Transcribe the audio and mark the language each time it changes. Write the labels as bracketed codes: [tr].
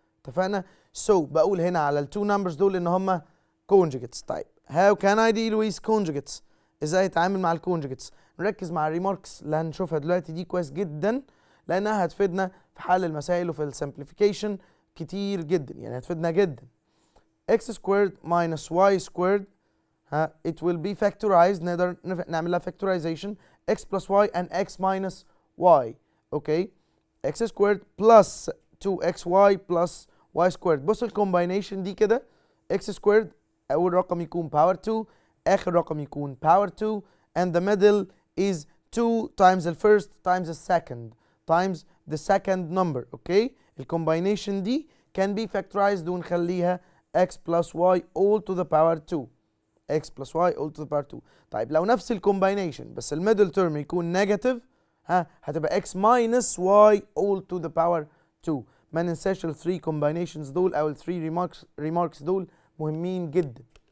[ar] اتفقنا؟ So بقول هنا على التو numbers دول ان هم conjugates. طيب [en] how can I deal with conjugates؟ [ar] ازاي اتعامل مع الكونجوجيتس؟ نركز مع الريماركس اللي هنشوفها دلوقتي دي كويس جدا لانها هتفيدنا في حل المسائل وفي السمبليفيكيشن كتير جدا، يعني هتفيدنا جدا. [en] x squared minus y squared it will be factorized. [ar] نقدر نعمل لها factorization [en] x plus y and x minus y. Okay x squared plus 2xy plus y squared. [ar] بص الكومباينيشن دي كده [en] x squared [ar] اول رقم يكون [en] power 2 [ar] آخر رقم يكون [en] power 2 and the middle is 2 times the first times the second times the second number. okay الcombination دي can be factorized [ar] ونخليها [en] x plus y all to the power 2. x plus y all to the power 2. [ar] طيب لو نفس الكومباينيشن بس الميدل تيرم يكون نيجاتيف هتبقى [en] x minus y all to the power 2. [ar] ما ننساش ال 3 combinations دول او ال 3 remarks دول مهمين جدا.